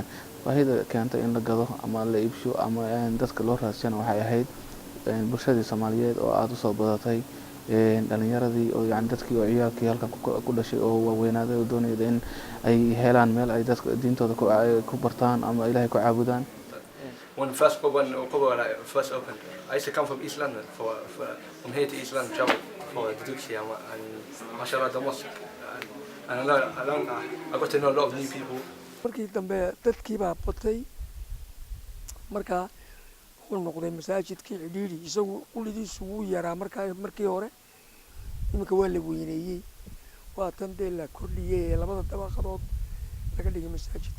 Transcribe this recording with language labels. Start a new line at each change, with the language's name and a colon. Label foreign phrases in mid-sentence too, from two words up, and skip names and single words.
Somali: baahida keentay in la gado ama la iibsho ama dadka loo raadsan waxay ahayd bulshada Soomaaliyeed oo aad u soo badatay dhalinyaradii oo dadkii oo ciyaalkii halkan ku dhashay oo waaweynaaday oo doonayay in ay helaan meel ay dadka diintooda ku bartaan ama Ilaahay ku caabudaan.
English: When first opened, I used to come from East London from here to East London, travel for the Duxie and mashallah the mosque, and I got to know a lot of new people.
Somali: markii dambe dadkii baa batay marka wuxuu noqday masaajidkii cidhiidhi isagu ulidiisu wuu yaraa markii hore iminka waa la weyneeyey waa tan dee la kordhiyey labada dabaqadood laga dhigay masaajidka.